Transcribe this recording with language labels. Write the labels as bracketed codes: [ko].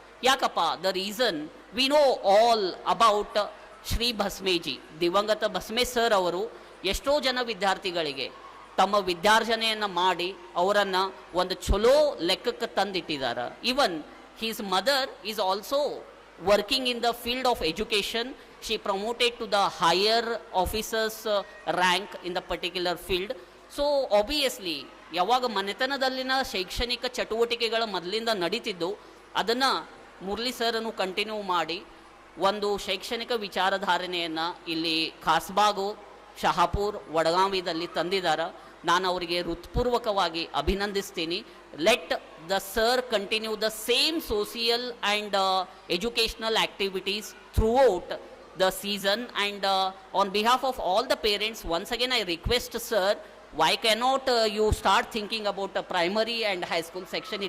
[en] ಯಾಕಪ್ಪ, the reason we know all about Shri Bhasmeji. [kn] ದಿವಂಗತ ಭಸ್ಮೇ sir ಅವರು ಎಷ್ಟೋ ಜನ ವಿದ್ಯಾರ್ಥಿಗಳಿಗೆ ತಮ್ಮ ವಿದ್ಯಾರ್ಜನೆಯನ್ನು ಮಾಡಿ ಅವರನ್ನು ಒಂದು ಚಲೋ ಲೆಕ್ಕಕ್ಕೆ ತಂದಿಟ್ಟಿದ್ದಾರೆ. [en] Even his mother is also working in the field of education. She promoted to the higher officers rank in the particular field. [kn] So obviously ಯಾವಾಗ ಮನೆತನದಲ್ಲಿನ ಶೈಕ್ಷಣಿಕ ಚಟುವಟಿಕೆಗಳ ಮೊದಲಿಂದ ನಡೀತಿದ್ದು ಅದನ್ನು ಮುರಳಿ ಸರ್ನು ಕಂಟಿನ್ಯೂ ಮಾಡಿ ಒಂದು ಶೈಕ್ಷಣಿಕ ವಿಚಾರಧಾರಣೆಯನ್ನು ಇಲ್ಲಿ ಖಾಸ್ಬಾಗು, ಶಹಾಪುರ್, ವಡಗಾವಿದಲ್ಲಿ ತಂದಿದ್ದಾರೆ. ನಾನು ಅವರಿಗೆ ಹೃತ್ಪೂರ್ವಕವಾಗಿ ಅಭಿನಂದಿಸ್ತೀನಿ. [en] Let the sir continue the same social and educational activities throughout the season, and on behalf of all the parents, once again I request sir, why cannot you start thinking about a primary and high school section?